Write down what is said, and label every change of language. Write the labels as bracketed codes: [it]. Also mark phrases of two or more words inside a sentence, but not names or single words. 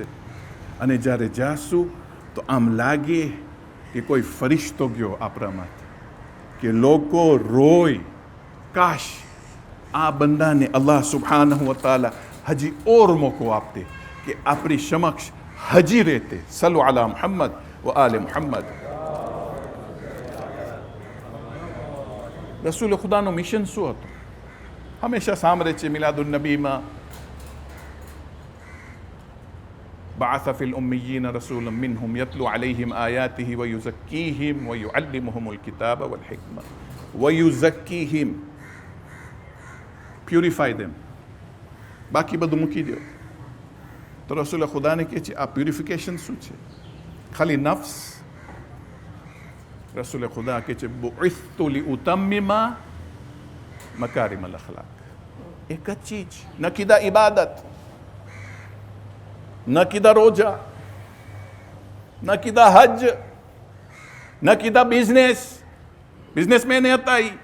[gu] અને જ્યારે જાશું તો આમ લાગે કે કોઈ ફરિશ્તો ગયો આપણામાંથી, કે લોકો રોય કાશ આ બંદાને [ar] الله سبحانه وتعالى [gu] હજી ઓર મોકો આપતે કે આપણી સમક્ષ હજી રહેતે. [ar] صلوا على محمد وآل محمد. [gu] રસૂલ ખુદાનું મિશન શું હતું? હંમેશા સાંભળે છે મિલાદુન નબીમાં [ar] بعث في الأميين رسولا منهم يتلو عليهم آياته ويزكيهم ويعلمهم الكتاب والحكمة ويزكيهم. [en] Purify them. [gu] બાકી બધું મૂકી દો. તો રસૂલ ખુદાને કહે છે આ પ્યુરિફિકેશન શું છે? ખાલી નફ્સ? રસૂલ ખુદા કહે છે [ar] بعثت لأتمم مكارم الأخلاق. [gu] એક જ ચીજ, ન કીધા ઇબાદત, ન કીધા રોજા, ન કીધા હજ, ન કીધા બિઝનેસમેન હતા એ.